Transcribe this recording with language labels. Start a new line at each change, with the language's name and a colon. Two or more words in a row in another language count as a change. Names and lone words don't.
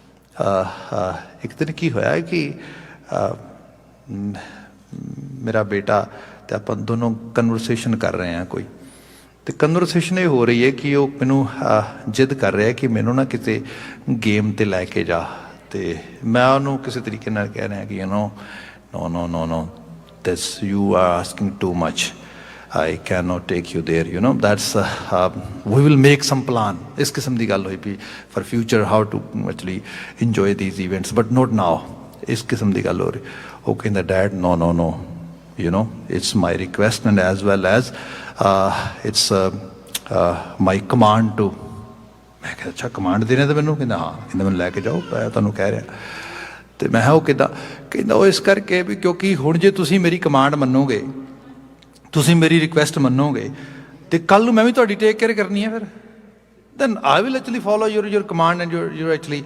Punjabi: ਇੱਕ ਦਿਨ ਕੀ ਹੋਇਆ ਕਿ ਮੇਰਾ ਬੇਟਾ ਤੇ ਆਪਾਂ ਦੋਨੋਂ ਕਨਵਰਸੇਸ਼ਨ ਕਰ ਰਹੇ ਹਾਂ ਕੋਈ, ਤੇ ਕਨਵਰਸੇਸ਼ਨ ਇਹ ਹੋ ਰਹੀ ਹੈ ਕਿ ਉਹ ਮੈਨੂੰ ਜਿੱਦ ਕਰ ਰਿਹਾ ਕਿ ਮੈਨੂੰ ਨਾ ਕਿਤੇ ਗੇਮ ਤੇ ਲੈ ਕੇ ਜਾ। ਤੇ ਮੈਂ ਉਹਨੂੰ ਕਿਸੇ ਤਰੀਕੇ ਨਾਲ ਕਹਿ ਰਿਹਾ ਕਿ
English: no no no no this you are asking too much, I cannot take you there, you know, that's we will make some plan।
Punjabi: ਇਸ ਕਿਸਮ ਦੀ ਗੱਲ ਹੋਈ ਵੀ
English: for future how to actually enjoy these events but not now।
Punjabi: ਇਸ ਕਿਸਮ ਦੀ ਗੱਲ ਹੋ ਰਹੀ। ਉਹ ਕਹਿੰਦਾ ਡੈਡ
English: no no no, you know, it's my request and as well as it's my command to।
Punjabi: ਮੈਂ ਕਿਹਾ ਅੱਛਾ ਕਮਾਂਡ ਦੇਣਾ ਤਾਂ ਮੈਨੂੰ? ਕਹਿੰਦਾ ਹਾਂ। ਕਹਿੰਦਾ ਮੈਨੂੰ ਲੈ ਕੇ ਜਾਓ, ਮੈਂ ਤੁਹਾਨੂੰ ਕਹਿ ਰਿਹਾ। ਤੇ ਮੈਂ ਕਿਹਾ ਉਹ ਕਿੱਦਾਂ? ਕਹਿੰਦਾ ਉਹ ਇਸ ਕਰਕੇ ਵੀ ਕਿਉਂਕਿ ਹੁਣ ਜੇ ਤੁਸੀਂ ਮੇਰੀ ਕਮਾਂਡ ਮੰਨੋਗੇ, ਤੁਸੀਂ ਮੇਰੀ ਰਿਕੁਐਸਟ ਮੰਨੋਗੇ, ਤੇ ਕੱਲ ਨੂੰ ਮੈਂ ਵੀ ਤੁਹਾਡੀ
English: take care
Punjabi: ਕਰਨੀ ਹੈ, ਫਿਰ
English: then I will actually follow your command and your actually.